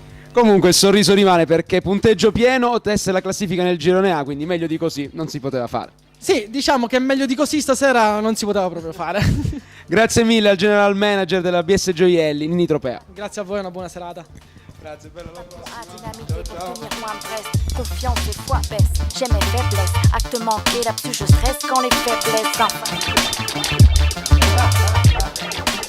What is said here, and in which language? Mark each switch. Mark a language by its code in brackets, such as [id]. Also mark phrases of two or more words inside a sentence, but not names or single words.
[it] Comunque il sorriso rimane perché punteggio pieno, testa la classifica nel girone A, quindi meglio di così non si poteva fare. Sì, diciamo che meglio di così stasera non si poteva proprio fare. Grazie mille al [en] general manager [it] della BS Gioielli, Nini Tropea. Grazie a voi, una buona serata. Grazie, bella la [fr] À dynamiter pour tenir loin Brest. Confiance et foi baisse. J'aime mes faiblesses. Acte manqué, là-dessus je stresse quand les faiblesses. Enfin.